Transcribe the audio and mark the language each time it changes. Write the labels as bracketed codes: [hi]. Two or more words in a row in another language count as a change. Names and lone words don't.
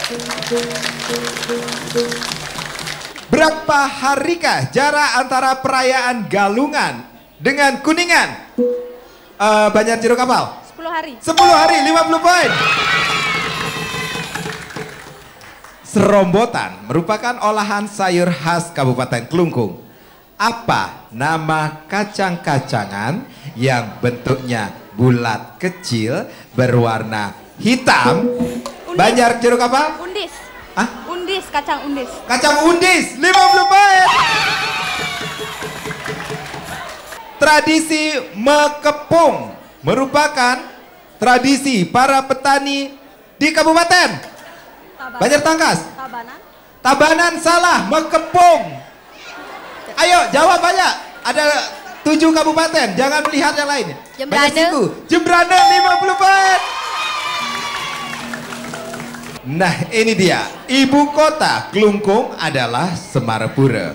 [id] Berapa harikah jarak antara perayaan Galungan dengan Kuningan? Banjar Jero Kapal. 10 hari. 10 hari, 50 poin. Serombotan merupakan olahan sayur khas Kabupaten Klungkung. Apa nama kacang-kacangan yang bentuknya bulat kecil berwarna hitam? Undis. Banjar Jero Kapal? Undis. Hah? Undis, kacang undis. Kacang undis, 50 poin. Tradisi mekepung merupakan tradisi para petani di kabupaten Banjar Tangkas. Tabanan. Tabanan salah, mekepung. Ayo jawab banyak. Ada 7 kabupaten, jangan melihat yang lain. Jembrana. Jembrana 50 poin. Nah ini dia, ibu kota Klungkung adalah Semarapura.